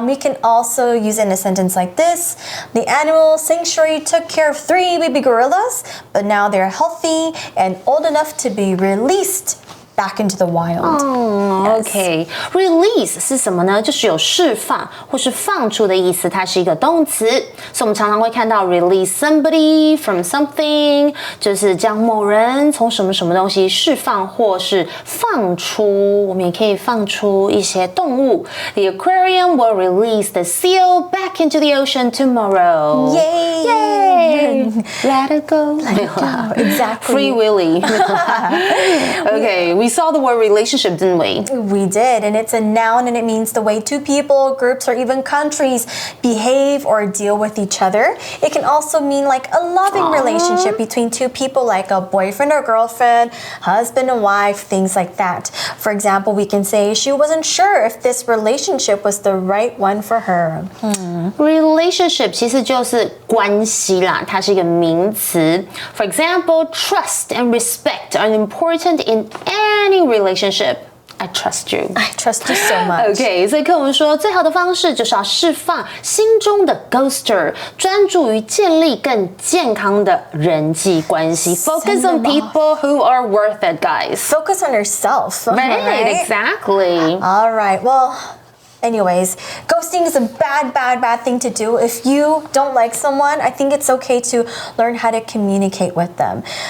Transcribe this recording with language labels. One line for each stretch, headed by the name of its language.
English: We can also use it in a sentence like this. The animal sanctuary took care of 3 baby gorillas, but now they're healthy and old enough to be released back into the wild.
Chinese: OK, release 是什么呢？就是有释放或是放出的意思，它是一个动词，所以我们常常会看到
English: release somebody from something，
Chinese: 就是将某人从什么什么东西释放或是放出。我们也可以放出一些动物。
English: The aquarium will release the seal back into the ocean tomorrow. Yay! Yay! Let it go. Let it go. Exactly. Free Willy. Okay, we saw the word relationship, didn't we? We did, and it's a noun and it means the way two people, groups, or even countries behave or deal with each other. It can also mean like a loving relationship between two people, like a boyfriend or girlfriend, husband and wife, things like that. For example, we can say she wasn't sure if this relationship was the right one for her.
Chinese: Relationship 其实就是关系啦，它是一个名词。
English: For example, trust and respect are important in any relationship. I trust you. I trust you so much.
Chinese: OK, 所以课文说，最好的方式就是要释放心中的 ghoster， 专注于建立更健康的人际关系。
English: Focus on people who are worth it, guys. Focus on yourself. Right, exactly. All right. Well, anyways, ghosting is a bad thing to do. If you don't like someone, I think it's okay to learn how to communicate with them.